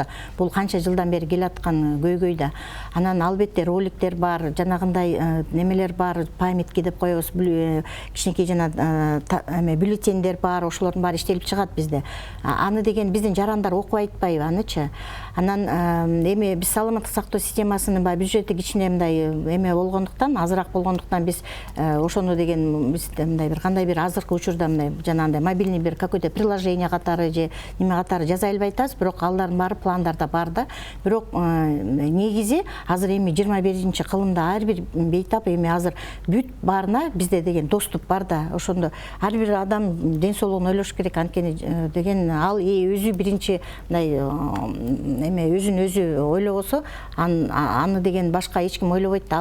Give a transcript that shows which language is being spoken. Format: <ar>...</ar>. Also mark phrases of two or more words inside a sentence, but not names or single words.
<ky>Бул канча жылдан бери келаткан көйгөй да. Анан албетте роликтер бар, жанагындай немелер бар, памятки деп коебуз, кичинекей жана эме бюллетендер бар, ошолордун баары иштелип чыгат бизде. Аны деген биздин жарандар окуп айтпайбы анычы. Анан эми биз саламаттык сактоо системасынын бюджети кичине мындай эме болгондуктан, азыраак болгондуктан биз ошону деген биз мындай бир кандай бир азыркы учурда мындай жанагындай мобильный бир</ky> <ru>какой-то приложение</ru> <ky>катары же неме катары жаза албай атабыз, бирок алардын баары пландарда бар да. Бирок негизи азыр эми 21-чи кылымда ар бир бейтап эми азыр бүт баарына бизде деген доступ бар да. Ошондо ар бир адам ден соолугун ойлош керек, анткени деген ал өзү биринчи мындай эме өзүн өзү ойлобосо, аны деген башка эч ким ойлобойт да.</ky>